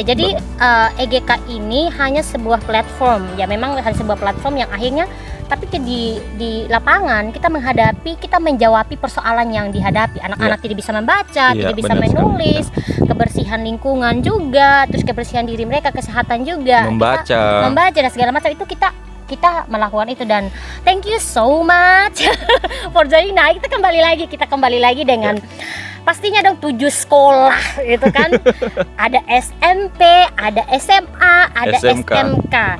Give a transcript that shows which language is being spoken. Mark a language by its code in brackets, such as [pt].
[id] tidak. Jadi EGK ini hanya sebuah platform, ya memang hanya sebuah platform yang akhirnya tapi di lapangan kita menjawabi persoalan yang dihadapi. Anak-anak tidak bisa membaca, tidak bisa menulis, kebersihan lingkungan juga, terus kebersihan diri mereka, kesehatan juga, membaca dan segala macam itu kita melakukan itu. [en] Dan thank you so much for joining. [id] Nah, kita kembali lagi dengan pastinya dong 7 sekolah gitu kan. Ada SMP, ada SMA, ada SMK.